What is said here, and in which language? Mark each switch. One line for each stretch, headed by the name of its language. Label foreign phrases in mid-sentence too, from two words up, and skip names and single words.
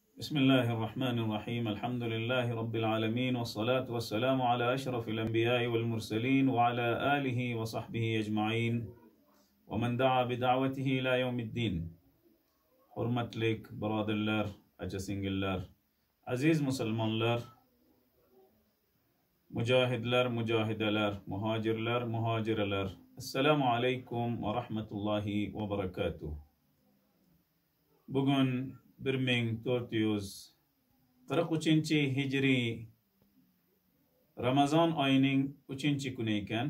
Arabic: بسم الله الرحمن الرحيم الحمد لله رب العالمين والصلاة والسلام على أشرف الأنبياء والمرسلين وعلى آله وصحبه أجمعين ومن دعا بدعوته إلى يوم الدين.
Uzbek: Hurmatlik birodarlar, acha-singillar, aziz musulmonlar, mujohidlar, mujohidalar, muhojirlar, muhojiralar.
Arabic: السلام عليكم ورحمة الله وبركاته.
Uzbek: Bugun 1443-hijriy Ramazon oyining 3-kuni ekan.